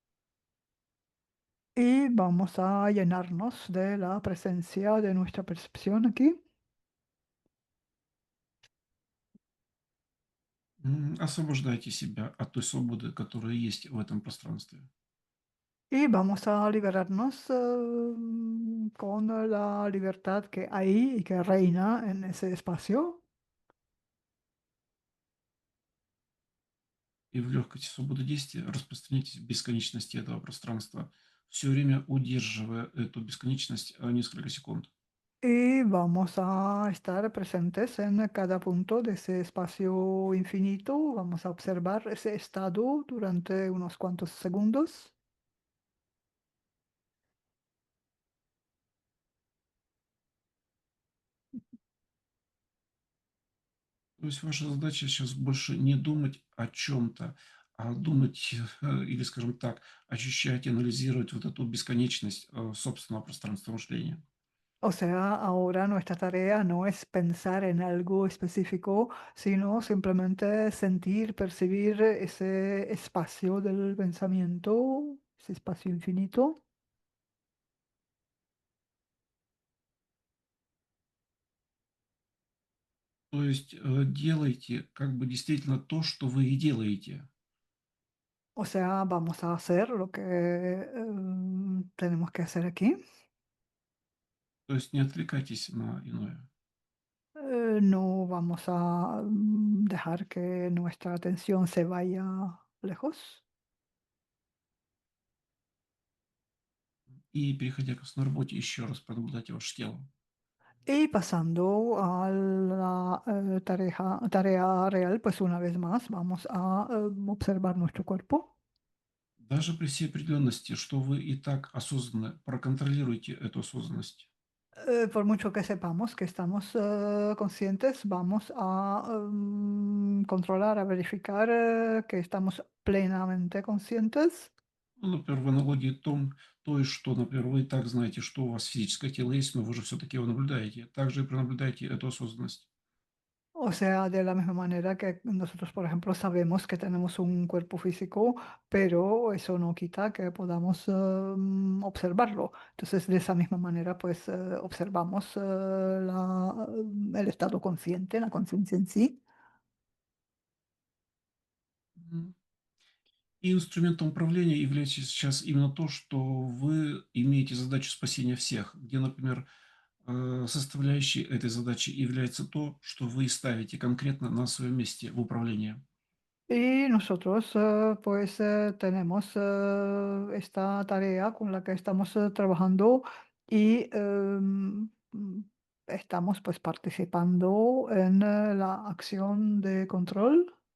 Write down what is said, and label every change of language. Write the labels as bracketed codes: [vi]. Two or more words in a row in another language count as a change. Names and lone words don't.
[es] Y vamos a llenarnos de la presencia de nuestra percepción aquí. [ru] Освобождайте себя от той свободы, которая есть в этом пространстве. [es] Y vamos a liberarnos con la libertad que hay y que reina en ese espacio. [ru] И в легкости свободы действия распространяйтесь в бесконечности этого пространства, все время удерживая эту бесконечность несколько секунд. [es] Y vamos a estar presentes en cada punto de ese espacio infinito. Vamos a observar ese estado durante unos cuantos segundos. [ru] То есть ваша задача сейчас больше не думать о чем-то, а думать, или, скажем так, ощущать, анализировать вот эту бесконечность собственного пространства мышления. [es] O sea, ahora nuestra tarea no es pensar en algo específico, sino simplemente sentir, percibir ese espacio del pensamiento, ese espacio infinito. [ru] То есть делайте как бы действительно то, что вы и делаете. [es] O sea, vamos a hacer lo que tenemos que hacer aquí. [ru] То есть не отвлекайтесь на иное. [es] No vamos a dejar que nuestra atención se vaya lejos. [ru] И переходя к основной работе, еще раз пронаблюдайте ваше тело. [es] Y pasando a la tarea real, pues una vez más vamos a observar nuestro cuerpo. [ru] Даже при всей определенности, что вы и так осознанны, проконтролируйте эту осознанность. [es] Por mucho que sepamos que estamos conscientes, vamos a controlar, a verificar que estamos plenamente conscientes. [ru] Ну, например, в аналогии той, что, например, вы и так знаете, что у вас физическое тело есть, но вы же все-таки его наблюдаете. Также и пронаблюдайте эту осознанность. [es] O sea, de la misma manera que nosotros, por ejemplo, sabemos que tenemos un cuerpo físico, pero eso no quita que podamos observarlo. Entonces, de esa misma manera, pues observamos el estado consciente, la conciencia en sí. Мгм. [ru] И инструментом управления является сейчас именно то, что вы имеете задачу спасения всех, где, например, составляющей этой задачи является то, что вы ставите конкретно на своем месте в управлении. [es] Y nosotros, pues, tenemos esta tarea con la que estamos trabajando y estamos, pues, participando en la acción de control.